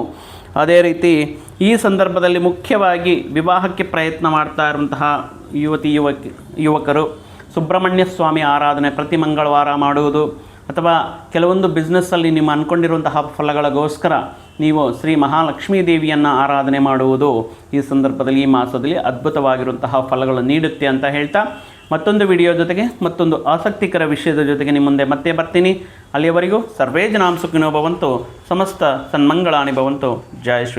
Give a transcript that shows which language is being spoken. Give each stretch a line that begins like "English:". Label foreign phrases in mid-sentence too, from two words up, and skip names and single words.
Kannada: ಅದೇ ರೀತಿ ಈ ಸಂದರ್ಭದಲ್ಲಿ ಮುಖ್ಯವಾಗಿ ವಿವಾಹಕ್ಕೆ ಪ್ರಯತ್ನ ಮಾಡ್ತಾ ಇರುವಂತಹ ಯುವಕರು ಸುಬ್ರಹ್ಮಣ್ಯ ಸ್ವಾಮಿ ಆರಾಧನೆ ಪ್ರತಿ ಮಂಗಳವಾರ ಮಾಡುವುದು ಅಥವಾ ಕೆಲವೊಂದು ಬಿಸ್ನೆಸ್ಸಲ್ಲಿ ನಿಮ್ಮ ಅಂದ್ಕೊಂಡಿರುವಂತಹ ಫಲಗಳಿಗೋಸ್ಕರ ನೀವು ಶ್ರೀ ಮಹಾಲಕ್ಷ್ಮೀ ದೇವಿಯನ್ನು ಆರಾಧನೆ ಮಾಡುವುದು ಈ ಸಂದರ್ಭದಲ್ಲಿ ಈ ಮಾಸದಲ್ಲಿ ಅದ್ಭುತವಾಗಿರುವಂತಹ ಫಲಗಳು ನೀಡುತ್ತೆ ಅಂತ ಹೇಳ್ತಾ ಮತ್ತೊಂದು ವಿಡಿಯೋ ಜೊತೆಗೆ ಮತ್ತೊಂದು ಆಸಕ್ತಿಕರ ವಿಷಯದ ಜೊತೆಗೆ ನಿಮ್ಮ ಮುಂದೆ ಮತ್ತೆ ಬರ್ತೀನಿ.
Sanskrit: ಅಲ್ಲಿಯವರೆಗೂ ಸರ್ವೇ ಜನಾಂ ಸುಖಿನೋ ಭವಂತು, ಸಮಸ್ತ ಸನ್ಮಂಗಳಾನಿ ಭವಂತು.
Kannada: ಜಯ ಶ್ರೀ